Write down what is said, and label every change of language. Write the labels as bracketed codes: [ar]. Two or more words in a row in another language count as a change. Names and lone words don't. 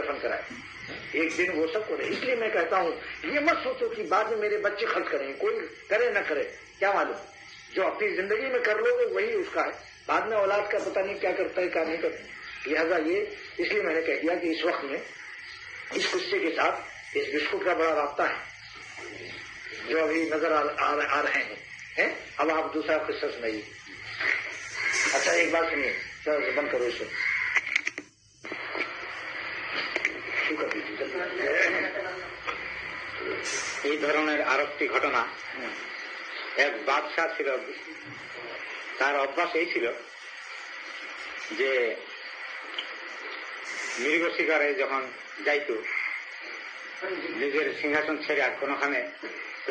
[ur] دفن کرائے ایک دن وہ سب کرے اس لیے میں کہتا ہوں یہ مت سوچو کہ بعد میں میرے بچے خرچ کریں کوئی کرے نہ کرے کیا معلوم جو اپنی زندگی میں کر لو گے وہی اس کا ہے بعد میں اولاد کا پتہ نہیں کیا کرتا ہے کیا نہیں کرتا لہٰذا یہ اس لیے میں نے کہہ دیا کہ اس وقت میں اس قصے کے ساتھ اس بسکٹ کا بڑا رابطہ ہے جو ابھی نظر آ رہے ہیں اب آپ دوسرا قصہ سنائیے اچھا ایک بات سنیے چلو بند کرو اسے [bn] এই ধরনের আরেকটি ঘটনা এক বাদশাহ ছিল তার অভ্যাস এই ছিল যে মৃগ শিকারে যখন যাইতো নিজের সিংহাসন ছেড়ে আর কোনোখানে তো